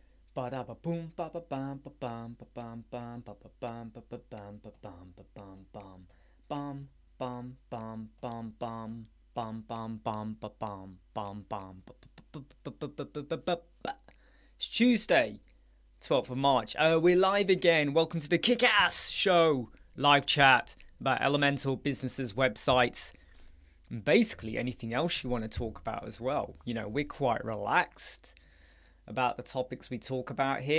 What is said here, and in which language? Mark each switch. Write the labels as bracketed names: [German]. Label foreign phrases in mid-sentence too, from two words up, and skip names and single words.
[English] Ba da ba boom ba ba bam ba bam ba bam bam ba ba bam ba ba bam ba bam ba bam bam bam bam bam bam bam bam bam bam ba bam bam bam. It's Tuesday, 12th of March. We're live again. Welcome to the Kick-Ass Show live chat about elemental businesses, websites, and basically anything else you want to talk about as well. You know, we're quite relaxed about the topics we talk about here.